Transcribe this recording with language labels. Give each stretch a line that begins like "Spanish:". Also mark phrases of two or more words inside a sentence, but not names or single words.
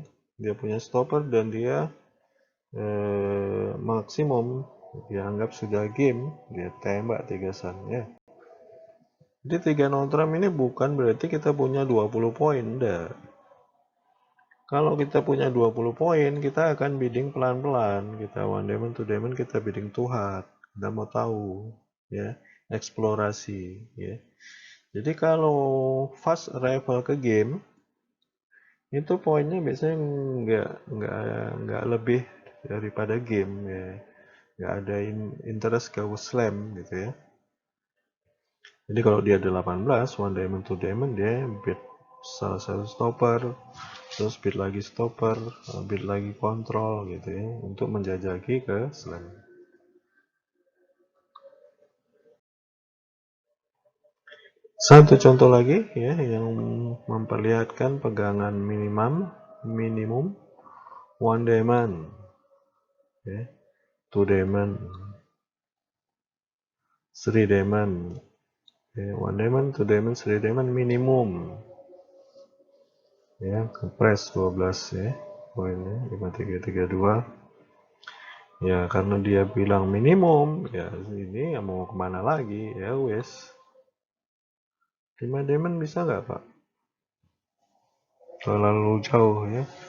Indonesian: Dia punya stopper dan dia maksimum dia anggap sudah game, dia tembak 3 sun ya. Jadi 3 notram ini bukan berarti kita punya 20 poin, enggak. Kalau kita punya 20 poin, kita akan bidding pelan-pelan. Kita
English: one diamond, two diamond,
Indonesian: kita
English: bidding two heart.
Indonesian: Kita mau tahu, ya, eksplorasi, ya. Jadi kalau
English: fast arrival
Indonesian: ke game, itu poinnya biasanya nggak lebih daripada game, ya. Nggak ada interest ke slam, gitu ya. Jadi kalau dia ada 18,
English: one diamond, two diamond,
Indonesian: dia bid salah satu stopper, terus bid lagi stopper, bid lagi kontrol gitu ya, untuk menjajaki ke slam. Satu contoh lagi ya yang memperlihatkan pegangan minimum
English: one diamond,
Indonesian: ya,
English: two diamond, three diamond,
Indonesian: ya,
English: one diamond, two diamond, three diamond
Indonesian: minimum, ya, kepres 12 ya, poinnya 5332. Ya karena dia bilang minimum, ya ini ya mau kemana lagi,
Javanese: ya wes.
Indonesian: 5 diamond bisa nggak Pak? Terlalu jauh ya.